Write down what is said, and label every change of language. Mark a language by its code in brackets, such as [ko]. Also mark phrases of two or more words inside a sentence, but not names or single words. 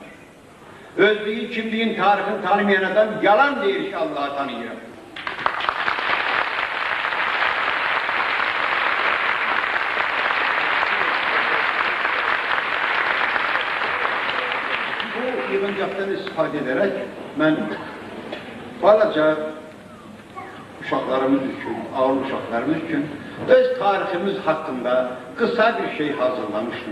[az] Özlüğün, kimliğin, tarihini tanımayan adam yalan deyir ki Allah'ı tanıyor. [tr] Bu yığıncaktan istifade ederek ben [az] balaca uşaqlarımız üçün, ağır uşaqlarımız üçün öz tariximiz [tr] hakkında kısa bir şey hazırlamıştım.